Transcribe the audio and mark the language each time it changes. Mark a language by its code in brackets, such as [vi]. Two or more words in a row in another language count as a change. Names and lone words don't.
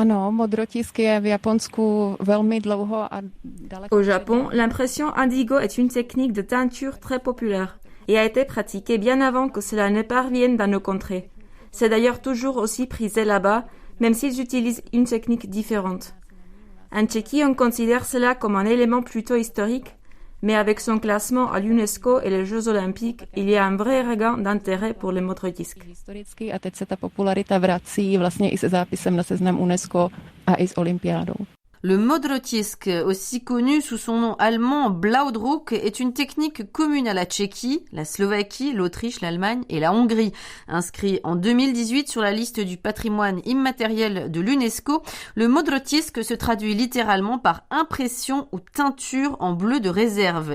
[fr] Au Japon, l'impression indigo est une technique de teinture très populaire et a été pratiquée bien avant que cela ne parvienne dans nos contrées. C'est d'ailleurs toujours aussi prisé là-bas, même s'ils utilisent une technique différente. En Tchéquie, on considère cela comme un élément plutôt historique, mais avec son classement à l'UNESCO et les Jeux Olympiques, il y a un vrai regain d'intérêt pour les modrotisques. [cs] A teď se ta popularita vrací vlastně i se zápisem na seznam UNESCO a i s olympiádou. [fr] Le modrotisk, aussi connu sous son nom allemand Blaudruck, est une technique commune à la Tchéquie, la Slovaquie, l'Autriche, l'Allemagne et la Hongrie. Inscrit en 2018 sur la liste du patrimoine immatériel de l'UNESCO, le modrotisk se traduit littéralement par impression ou teinture en bleu de réserve.